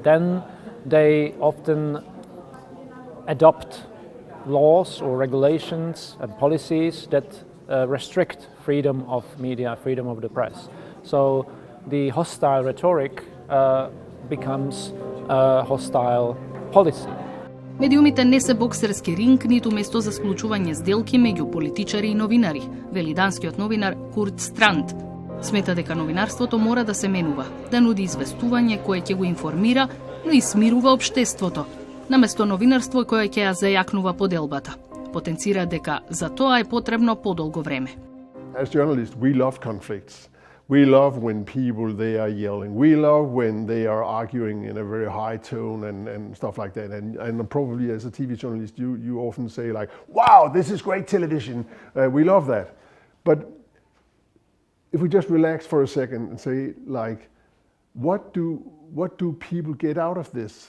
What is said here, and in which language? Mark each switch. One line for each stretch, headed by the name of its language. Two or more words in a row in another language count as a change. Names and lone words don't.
English: Then they often adopt laws or regulations and policies that restrict freedom of media, freedom of the press. So the hostile rhetoric becomes a hostile policy.
Macedonian: Медиумите не се боксерски ринг, ниту место за склучување сделки меѓу политичари и новинари, вели данскиот новинар Курт Странд. Смета дека новинарството мора да се менува, да нуди известување кое ќе го информира, но и смирува општеството, наместо новинарство кое ќе ја зајакнува поделбата. Потенцира дека за тоа е потребно подолго време.
English: As journalists, we love conflicts. We love when people, they are yelling. We love when they are arguing in a very high tone and stuff like that. And probably as a TV journalist, you often say like, wow, this is great television. We love that. But if we just relax for a second and say like, what do people get out of this?